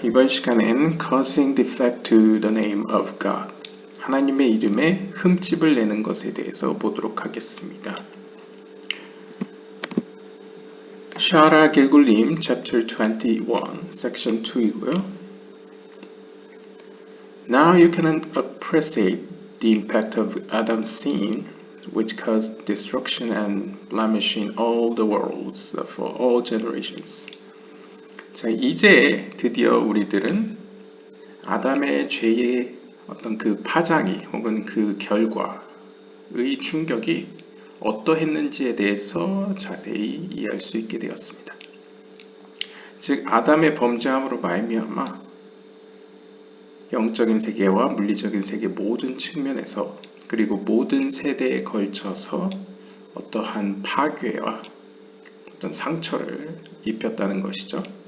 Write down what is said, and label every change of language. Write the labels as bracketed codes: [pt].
[ko] 이번 시간엔 [en] causing defect to the name of God, [ko] 하나님의 이름에 흠집을 내는 것에 대해서 보도록 하겠습니다. 샤라 길굴림 chapter 21, section 2이고요. [en] Now you can appreciate the impact of Adam's sin, which caused destruction and blemish in all the worlds for all generations. [ko] 자, 이제 드디어 우리들은 아담의 죄의 어떤 그 파장이 혹은 그 결과의 충격이 어떠했는지에 대해서 자세히 이해할 수 있게 되었습니다. 즉 아담의 범죄함으로 말미암아 영적인 세계와 물리적인 세계 모든 측면에서 그리고 모든 세대에 걸쳐서 어떠한 파괴와 어떤 상처를 입혔다는 것이죠.